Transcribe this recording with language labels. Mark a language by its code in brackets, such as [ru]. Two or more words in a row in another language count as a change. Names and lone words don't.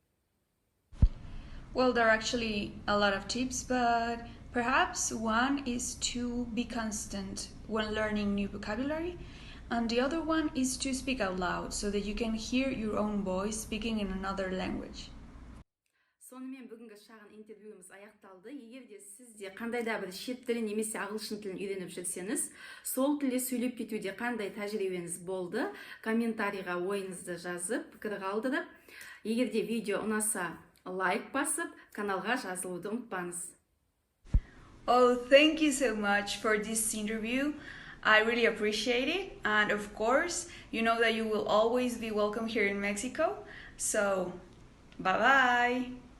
[en] Well, there are actually a lot of tips, but perhaps one is to be constant when learning new vocabulary. And the other one is to speak out loud so that you can hear your own voice speaking in another language. [kk] Сонымен бүгінгі шағын интервьюіміз аяқталды. Егер де сізде қандай да бір шет тілін немесе ағылшын тілін үйреніп жүрсеңіз, сол тілде сөйлеп кетуде қандай тәжірибеңіз болды, комментарийға ойыңызды жазып, пікір қалдырып, егер де видео ұнаса, лайк басып, каналға жазылуды ұмытпаңыз. [en] Oh, thank you so much for this interview. I really appreciate it, and of course, you know that you will always be welcome here in Mexico. So, bye-bye!